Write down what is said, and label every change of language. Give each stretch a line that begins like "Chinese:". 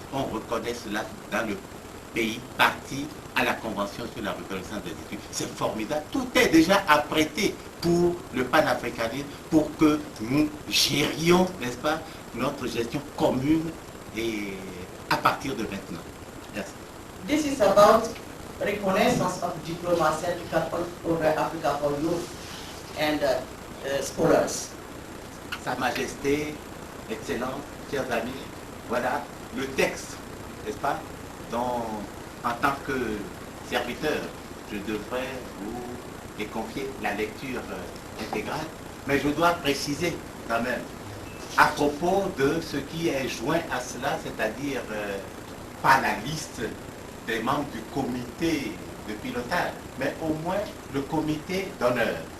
French: On reconnaît cela dans le pays parti à la Convention sur la reconnaissance des études. C'est formidable. Tout est déjà apprêté pour le panafricanisme, pour que nous gérions, n'est-ce pas, notre gestion commune et à partir de maintenant. Merci.
English: This is about reconnaissance of diploma certificate all over Africa for youth and scholars.
French: Sa Majesté, Excellence, chers amis, voilà le texte, n'est-ce pas, dont en tant que serviteur, je devrais vous confier la lecture intégrale, mais je dois préciser quand même, à propos de ce qui est joint à cela, c'est-à-dire pas la liste des membres du comité de pilotage, mais au moins le comité d'honneur.